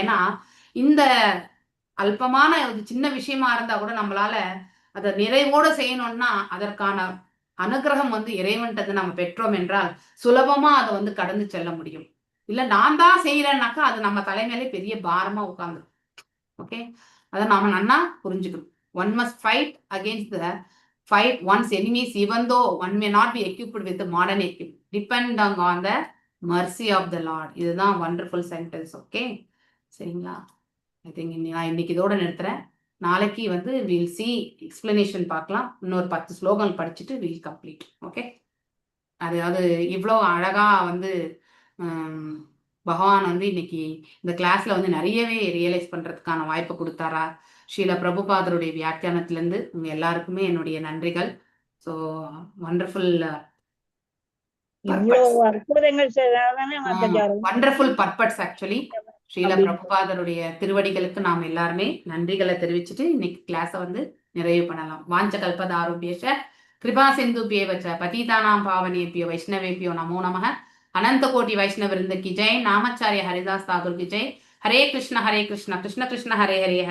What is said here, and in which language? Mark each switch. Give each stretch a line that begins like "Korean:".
Tamil: ஏன்னா இந்த அல்பமான ஒரு சின்ன விஷயமா இருந்தா கூட நம்மளால அதை நிறைவோட செய்யணும்னா அதற்கான அனுகிரகம் வந்து இறைவன்றது நம்ம பெற்றோம் என்றால் சுலபமா அதை வந்து கடந்து செல்ல முடியும். இல்ல நான் தான் செய்யறேன்னாக்கா அது நம்ம தலைமையிலே பெரிய பாரமா உட்கார்ந்து. ஓகே, அதை நாம நன்னா புரிஞ்சுக்கணும்.
English: One must fight against the fight one's enemies even though one may not be equipped with the modern equipment, depending on the mercy of the Lord.
Tamil: இதுதான்
English: wonderful sentence.
Tamil: ஓகே, சரிங்களா?
English: I think
Tamil: நான் இன்னைக்கு இதோட நிறுத்துறேன். நாளைக்கு வந்து
English: will see explanation
Tamil: பார்க்கலாம். இன்னொரு 10 ஸ்லோகங்கள் படிச்சுட்டு
English: Will complete.
Tamil: ஓகே, அதாவது இவ்வளோ அழகா வந்து பகவான் வந்து இன்னைக்கு இந்த கிளாஸ்ல வந்து நிறையவே ரியலைஸ் பண்றதுக்கான வாய்ப்பு கொடுத்தாரா. ஸ்ரீல பிரபுபாதருடைய வியாக்கியானத்திலிருந்து உங்க எல்லாருக்குமே என்னுடைய நன்றிகள்.
English: so wonderful
Tamil: இவ்வளவு அற்புதங்கள் செய்தாதானே மாதாஜி
English: Wonderful purports.
Tamil: ஆக்சுவலி ஸ்ரீல பிரபுபாதருடைய திருவடிகளுக்கு நாம் எல்லாருமே நன்றிகளை தெரிவிச்சுட்டு இன்னைக்கு கிளாஸை வந்து நிறைவு பண்ணலாம்.
Sanskrit: வாஞ்ச கல்பதாருபியஷ கிருபா சிந்துபியவச்ச பதீதானாம் பாவனேபியோ வைஷ்ணவேபியோ நமோ நமः.
Hindi: अनंत कोटि वैष्णव वृंद की जय. नामाचार्य हरिदास ठाकुर की जय. हरे कृष्ण कृष्ण कृष्ण हरे हरे हरे